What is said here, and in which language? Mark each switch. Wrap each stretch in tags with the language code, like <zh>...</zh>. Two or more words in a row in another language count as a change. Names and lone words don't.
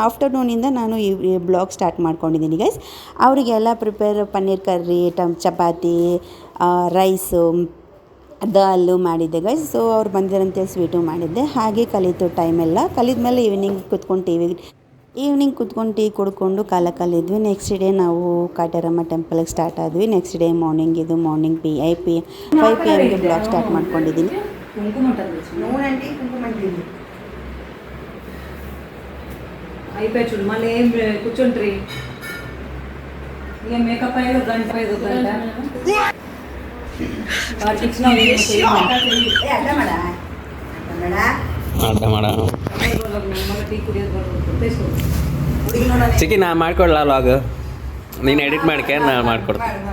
<kn>ಆಫ್ಟರ್ನೂನಿಂದ ನಾನು ಈ</kn> <en>blog start</en> <kn>ಮಾಡ್ಕೊಂಡಿದ್ದೀನಿ ಗೈಸ್. ಅವರಿಗೆಲ್ಲ</kn> <en>prepare paneer curry,</en> <kn>ಚಪಾತಿ, ರೈಸು, ದಾಲು ಮಾಡಿದ್ದೆ ಗೈಸ್. ಸೊ ಅವ್ರು ಬಂದಿರಂತೆ ಸ್ವೀಟು ಮಾಡಿದ್ದೆ. ಹಾಗೆ ಕಲಿತು ಟೈಮೆಲ್ಲ ಕಲಿದ್ಮೇಲೆ ಈವ್ನಿಂಗ್ ಕುತ್ಕೊಂಡು ಟೀ ಕುಡ್ಕೊಂಡು ಕಾಲ ಕಲಿದ್ವಿ.</kn> <en>next day</en> <kn>ನಾವು ಕಾಟೇರಮ್ಮ ಟೆಂಪಲ್ಗೆ ಸ್ಟಾರ್ಟ್ ಆದ್ವಿ.</kn> <en>next day morning</en> <kn>5 PM</kn> <en>blog start</en> <kn>ಮಾಡ್ಕೊಂಡಿದ್ದೀನಿ.</kn> <te>అయిపోయి చూడు మళ్ళీ ఏం కూర్చుంట్రీ ఇక మేకప్ అయ్యేది గంట</te> <kn>ಚಿಕ್ಕಿ ನಾ ಮಾಡ್ಕೊಡ್ಲ ಲಾಗ್, ನೀನು ಎಡಿಟ್ ಮಾಡ್ಕೆ ನಾನು ಮಾಡ್ಕೊಡ್ತೀನಿ.</kn>